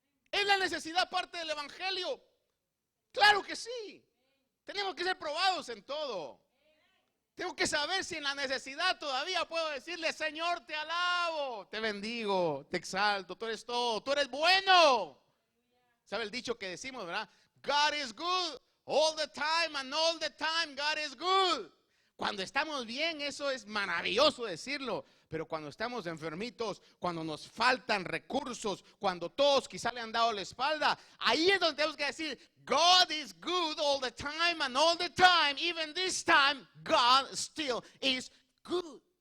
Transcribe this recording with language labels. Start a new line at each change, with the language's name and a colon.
Spanish: ¿Es la necesidad parte del evangelio? Claro que sí. Tenemos que ser probados en todo. Tengo que saber si en la necesidad todavía puedo decirle, Señor, te alabo, te bendigo, te exalto, tú eres todo, tú eres bueno. ¿Sabe el dicho que decimos, verdad?
English: God is good all the time, and all the time God is good.
Spanish: Cuando estamos bien, eso es maravilloso decirlo. Pero cuando estamos enfermitos, cuando nos faltan recursos, cuando todos quizá le han dado la espalda, ahí es donde tenemos que decir, God is good all the time, and all the time, even this time, God still is good.